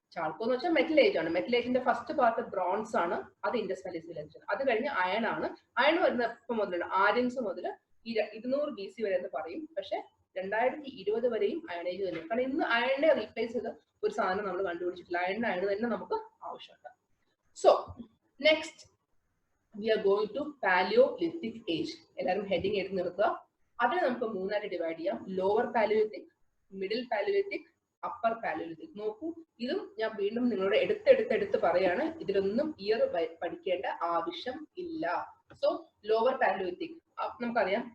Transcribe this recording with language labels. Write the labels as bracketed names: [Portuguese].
[Malayalam] ചാൾക്കോ എന്ന് വെച്ചാൽ metal age ആണ്. മെറ്റൽ ഏജിന്റെ ഫസ്റ്റ് പാർട്ട് ബ്രോൺസ് ആണ്, അത് ഇൻഡസ് വാലി സിവിലൈസേഷൻ. അത് കഴിഞ്ഞ് അയൺ ആണ്. അയൺ വരുന്ന ഇപ്പം മുതലാണ്, ആര്യൻസ് മുതൽ 200 BC വരെ എന്ന് പറയും. പക്ഷെ 2020 വരെയും അയൺ ഏജ് തന്നെ. കാരണം ഇന്ന് അയണിനെ റീപ്ലേസ് ചെയ്ത ഒരു സാധനം നമ്മൾ കണ്ടുപിടിച്ചിട്ടില്ല. അയൺ തന്നെ നമുക്ക് ആവശ്യമുണ്ട്. [English] So next we are going to Paleolithic age. [Malayalam] എല്ലാവരും ഹെഡിങ് എടുത്ത് നിർത്തുക. അതിനെ നമുക്ക് 3ആയിട്ട് ഡിവൈഡ് ചെയ്യാം: lower Palaeolithic, middle Palaeolithic, upper Palaeolithic. നോക്കൂ, ഇതും ഞാൻ വീണ്ടും നിങ്ങളോട് എടുത്ത് പറയാണ്. ഇതിലൊന്നും ഇയർ പഠിക്കേണ്ട ആവശ്യം ഇല്ല. സോ ലോവർ പാലിയോലിത്തിക് നമുക്കറിയാം.